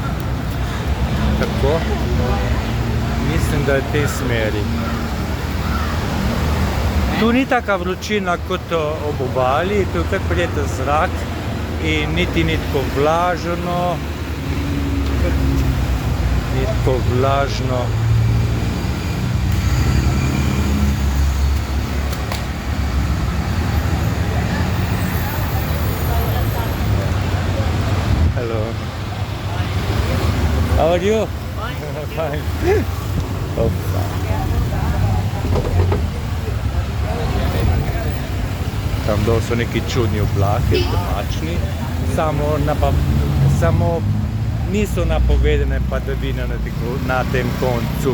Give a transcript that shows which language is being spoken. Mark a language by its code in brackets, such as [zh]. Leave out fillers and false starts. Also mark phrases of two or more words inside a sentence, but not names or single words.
[sl] Tako. Mislim, da je v tej smeri. Tu ni taka vročina kot ob obali, tu je kar prijeten zrak. In niti ni tako vlažno. Ni tako vlažno. [en] Hello. How are you? Fine. [sl] Oh, tam dol so neki čudni oblaki, temačni, samo niso napovedane padavine na tem koncu.